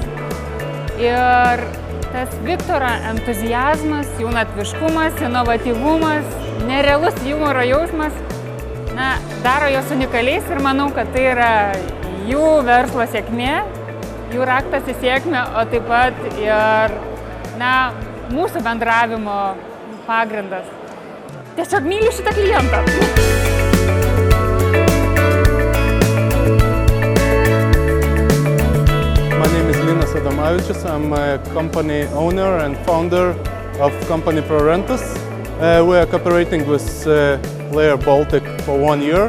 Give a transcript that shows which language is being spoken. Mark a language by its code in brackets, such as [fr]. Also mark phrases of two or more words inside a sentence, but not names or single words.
[lt] Ir tas Viktoro entuziazmas, jaunatviškumas, inovatyvumas, nerealus humoro jausmas daro jos unikaliais ir manau, kad tai yra jų verslo sėkmė, jų raktas į sėkmę, o taip pat ir mūsų bendravimo pagrindas. Tiesiog myliu šitą klientą. [en] My name is Linas Adamavičius. I'm a company owner and founder of company Prorentus. We are cooperating with Leicher Baltic for 1 year.